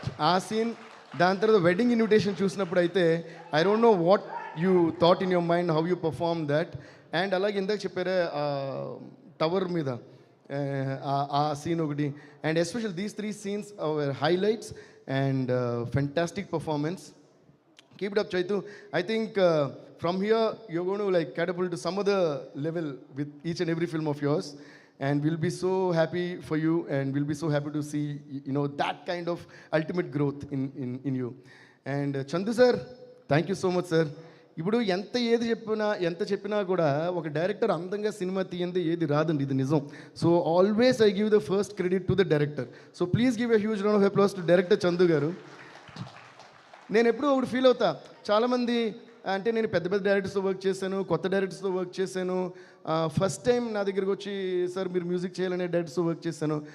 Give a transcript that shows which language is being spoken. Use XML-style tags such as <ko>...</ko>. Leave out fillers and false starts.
<te>ఆ సీన్, దాని తర్వాత వెడ్డింగ్ ఇన్విటేషన్ చూసినప్పుడు అయితే</te> <en>I don't know what you thought in your mind, how you perform that.</en> <te>And అలాగే ఇందాక చెప్పారే టవర్ మీద ఆ సీన్ ఒకటి.</te> <en>And special these 3 scenes our highlights and fantastic performance. Keep it up, Chaitu. I think from here you're going to like catapult to some other level with each and every film of yours, and we'll be so happy for you, and we'll be so happy to see that kind of ultimate growth in you. And Chandu sir, thank you so much sir.</en> <te>ఇప్పుడు ఎంత చెప్పినా కూడా ఒక director అందంగా cinema తీయంది ఏది రాదండి, ఇది నిజం.</te> <en>So always I give the first credit to the director. So please give a huge round of applause to director Chandu garu.</en> <te>నేను ఎప్పుడూ ఒకటి ఫీల్ అవుతా, చాలామంది అంటే నేను పెద్ద పెద్ద డైరెక్టర్స్తో వర్క్ చేశాను, కొత్త డైరెక్టర్స్తో వర్క్ చేశాను, ఫస్ట్ టైం నా దగ్గరికి వచ్చి సార్ మీరు మ్యూజిక్ చేయాలనే డైరెక్టర్స్తో వర్క్ చేశాను.</te>